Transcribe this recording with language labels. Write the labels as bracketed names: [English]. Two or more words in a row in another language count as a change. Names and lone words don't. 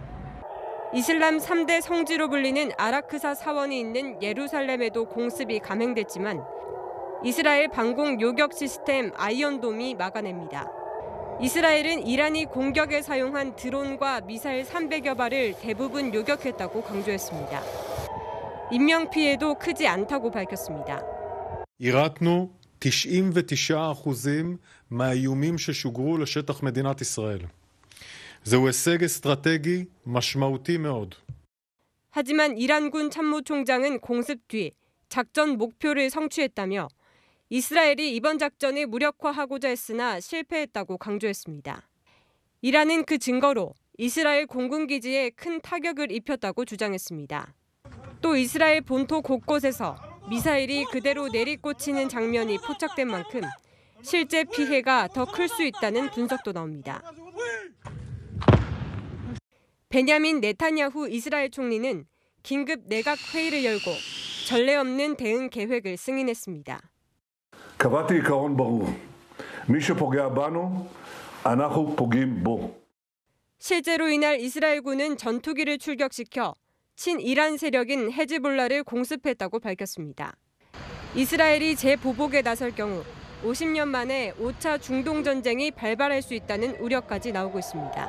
[Korean] 이슬람 3대 성지로 불리는 아라크사 사원이 있는 예루살렘에도 공습이 감행됐지만 이스라엘 방공 요격 시스템 아이언돔이 막아냅니다. 이스라엘은 이란이 공격에 사용한 드론과 미사일 300여 발을 대부분 요격했다고 강조했습니다. 인명피해도 크지 않다고 밝혔습니다. [Hebrew] אירתנו 99% מהאיומים ששוגרו לשטח מדינת ישראל. זהו הישג אסטרטגי משמעותי מאוד. [Korean] 하지만 이란군 참모총장은 공습 뒤 작전 목표를 성취했다며 이스라엘이 이번 작전을 무력화하고자 했으나 실패했다고 강조했습니다. 이란은 그 증거로 이스라엘 공군기지에 큰 타격을 입혔다고 주장했습니다. 또 이스라엘 본토 곳곳에서 미사일이 그대로 내리꽂히는 장면이 포착된 만큼 실제 피해가 더 클 수 있다는 분석도 나옵니다. 베냐민 네타냐후 이스라엘 총리는 긴급 내각 회의를 열고 전례 없는 대응 계획을 승인했습니다. [Hebrew] קבעתי עיקרון ברור. מי שפוגע בנו, אנחנו פוגעים בו. [Korean] 실제로 이날 이스라엘군은 전투기를 출격시켜 친이란 세력인 헤즈볼라를 공습했다고 밝혔습니다. 이스라엘이 재보복에 나설 경우 50년 만에 5차 중동 전쟁이 발발할 수 있다는 우려까지 나오고 있습니다.